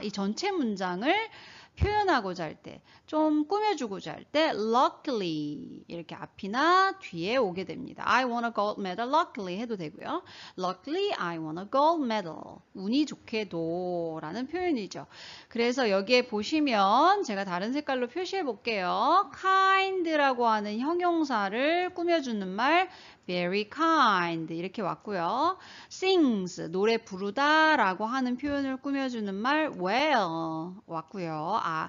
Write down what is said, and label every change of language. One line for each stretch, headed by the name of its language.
Korean: 이 전체 문장을 표현하고자 할 때, 좀 꾸며주고자 할 때 luckily 이렇게 앞이나 뒤에 오게 됩니다.
English: I won a gold medal luckily
Korean: 해도 되고요.
English: Luckily I won a gold medal.
Korean: 운이 좋게도 라는 표현이죠. 그래서 여기에 보시면 제가 다른 색깔로 표시해 볼게요. kind라고 하는 형용사를 꾸며주는 말
English: very kind
Korean: 이렇게 왔고요. sings 노래 부르다 라고 하는 표현을 꾸며주는 말 well 왔고요.